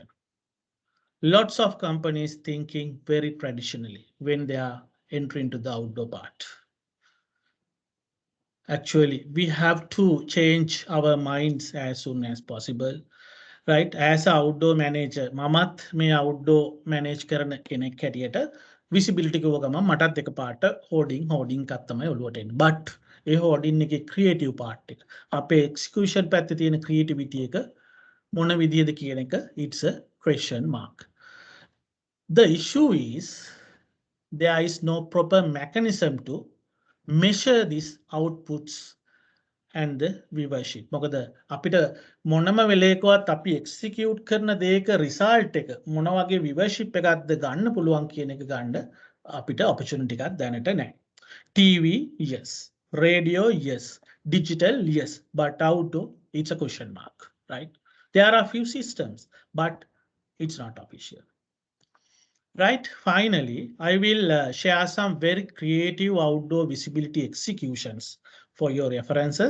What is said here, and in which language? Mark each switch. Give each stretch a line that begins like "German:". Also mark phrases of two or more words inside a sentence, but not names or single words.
English: Lots of companies thinking very traditionally when they are entering into the outdoor part. Actually, we have to change our minds as soon as possible. Right? As an outdoor manager,
Sinhala: මමත් මේ
English: outdoor manage
Sinhala: කරන කෙනෙක් හැටියට visibility කිව්ව ගමන් මටත් එක පාට hoarding එකක් තමයි ඔළුවට එන්නේ. But ඒ hoarding එකේ
English: creative part
Sinhala: එක අපේ execution පැත්තේ තියෙන creativity එක මොන විදියද කියන එක
English: it's a question mark. The issue is there is no proper mechanism to measure these outputs and the viewership.
Sinhala: මොකද අපිට මොනම වෙලේකවත් අපි execute කරන දේක result එක මොන වගේ viewership එකක්ද ගන්න පුළුවන් කියන එක ගන්න අපිට opportunity එකක් දැනට නැහැ.
English: TV, yes. Radio, yes. Digital, yes. But outdoor, it's a question mark, right? There are a few systems, but it's not official. Right, finally, I will share some very creative outdoor visibility executions for your references.